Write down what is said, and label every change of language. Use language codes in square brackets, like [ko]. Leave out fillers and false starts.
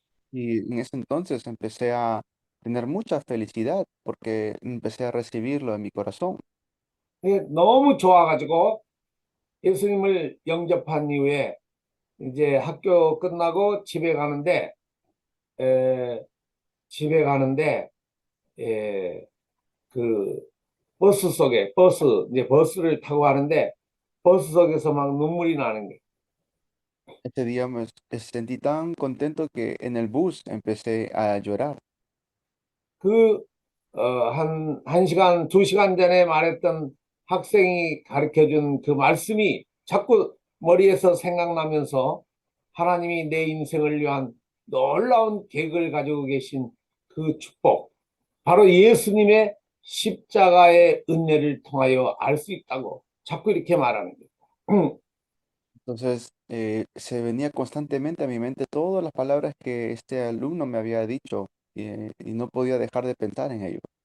[es] Y en ese entonces empecé a tener mucha felicidad porque empecé a recibirlo en mi corazón. [ko] 너무 좋아가지고 예수님을 영접한 이후에 이제 학교 끝나고 집에 가는데 그 이제 버스를 타고 가는데 버스 속에서 막 눈물이 나는 거예요. [es] Ese día me sentí tan contento que en el bus empecé a llorar. [ko] 한 시간, 2시간 전에 말했던 학생이 가르쳐 준 그 말씀이 자꾸 머리에서 생각나면서 하나님이 내 인생을 위한 놀라운 계획을 가지고 계신 그 축복, 바로 예수님의 십자가의 은혜를 통하여 알 수 있다고 자꾸 이렇게 말하는 거예요. [es] Entonces se venía constantemente a mi mente todas las palabras que este alumno me había dicho y no podía dejar de pensar en ello.